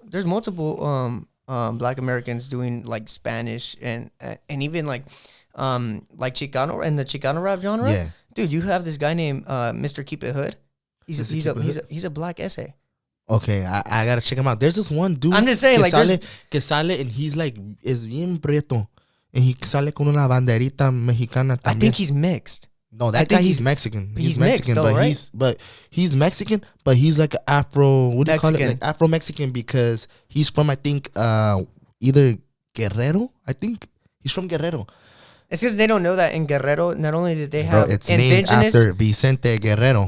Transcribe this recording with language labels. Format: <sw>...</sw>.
<en>There's multiple Black Americans doing like Spanish and even like Chicano and the Chicano rap genre. Yeah. Dude, you have this guy named Mr. Keep It Hood. He's a black essay. Okay, I gotta check him out. There's this one dude. I'm just saying, like,</en> <es>que sale</es> <en>and he's like</en> <es>es bien prieto,</es> <en>and he</en> <es>sale con una banderita mexicana también.</es> <en>I think he's mixed. No, that guy he's Mexican. He's Mexican, mixed, though, but right? he's Mexican, but he's like Afro. What do you call it? Mexican. Like Afro Mexican, because he's from, I think, either Guerrero. I think he's from Guerrero. It's because they don't know that in Guerrero, not only did they have it's indigenous, named after Vicente Guerrero.</en>